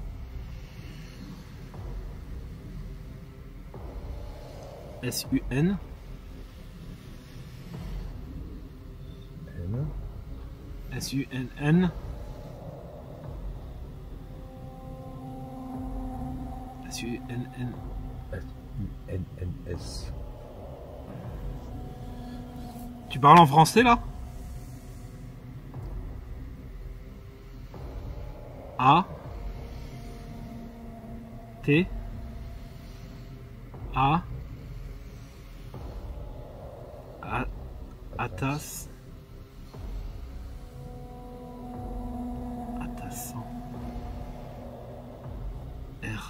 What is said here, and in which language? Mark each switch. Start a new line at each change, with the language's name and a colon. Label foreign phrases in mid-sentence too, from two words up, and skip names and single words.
French: S-U-N. N. S-U-N-N. S-U-N-N. S-U-N-N-S. Tu parles en français là? A T A Atas Atassant R.